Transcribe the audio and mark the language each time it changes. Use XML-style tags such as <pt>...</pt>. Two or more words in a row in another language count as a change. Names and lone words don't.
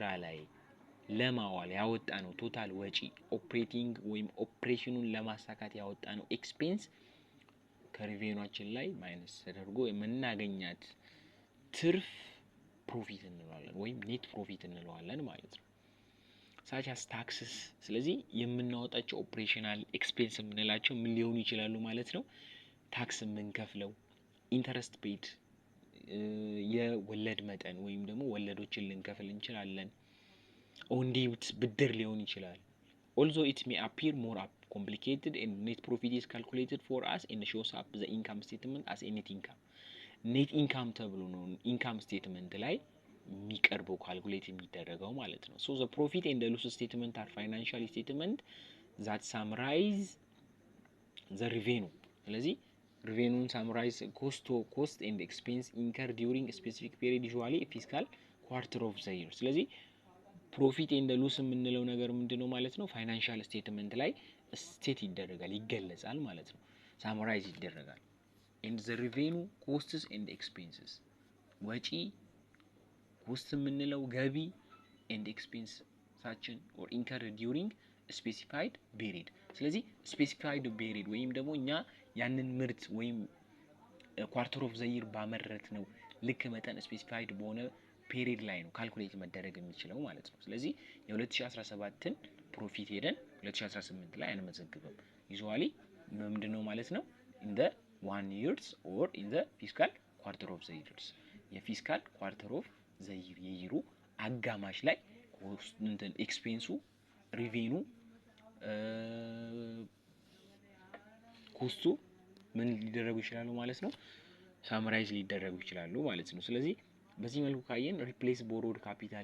<am>ላይ ለማዋል ያወጣነው ቶታል ወጪ ኦፕሬቲንግ ወይም ኦፕሬሽኑን ለማሳካት ያወጣነው ኤክስፔንስ ከሪቬኑአችን ላይ ማይነስ ተደርጎ የምናገኛት ትርፍ ፕሮፊት እንለዋለን ወይም</am> <en>net profit</en> <am>እንለዋለን ማለት ነው</am> <en>such as taxes</en> <am>ስለዚህ የምናወጣቸው</am> <en>operational expense</en> <am>የምንላቸው ምን ሊሆኑ ይችላሉ ማለት ነው ታክስ የምንከፍለው</am> <en>interest paid</en> <am>የወለድ መጠን ወይም ደግሞ ወለዶችን ልንከፍል እንችላለን</am> <en>on debt</en> <am>ብድር ሊሆን ይችላል</am> <en>although it may appear more complicated and net profit is calculated for us and shows up the income statement as a net income</en> <am>ተብሎ ነው</am> <en>income statement</en> <am>ላይ የሚቀርበው ካልኩሌት የሚደረገው ማለት</am> <en>ነው so the profit and the loss statement are financial statement that summarize the revenue ስለዚህ revenue summarize cost and expense incurred during a specific period usually a fiscal quarter of the year</en> <am>ስለዚህ</am> <en>profit and loss</en> <am>የምንለው ነገር ምንድነው ማለት ነው</am> <en>financial statement</en> <am>ላይ ስቴት ይደረጋል ይገለጻል ማለት ነው ሳመራይዝ ይደረጋል</am> <en>and the revenue costs and expenses</en> <am>ወጪ ኮስት የምንለው ገቢ</am> <en>and expense ሳችን or incurred during a specified period ስለዚህ specified period ወይም</en> <am>ደግሞ እኛ ያንን ምርት ወይም</am> <en>quarter of the year</en> <am>ባመረት ነው ልክ መጠን ስፔሲፋይድ በሆነ ፔሪድ ላይ ነው ካልኩሌት መደረግ የሚችለው ማለት ነው ስለዚህ የ2017ን ፕሮፊት ሄደን 2018 ላይ አንመዘግብም ዩዙዋሊ ምንድነው ማለት ነው</am> <en>in the 1 years or in the fiscal quarter of the years</en> <am>የፊስካል</am> <en>quarter of the year</en> <am>የይሩ አጋማሽ ላይ እንትን ኤክስፔንሱ ሪቬኑ ኮስቱ ምን ሊደረጉ ይችላሉ ማለት ነው ሳመራይዝ ሊደረጉ ይችላሉ ማለት ነው ስለዚህ በዚህ መልኩ ካየን</am> <en>replace borrowed capital</en>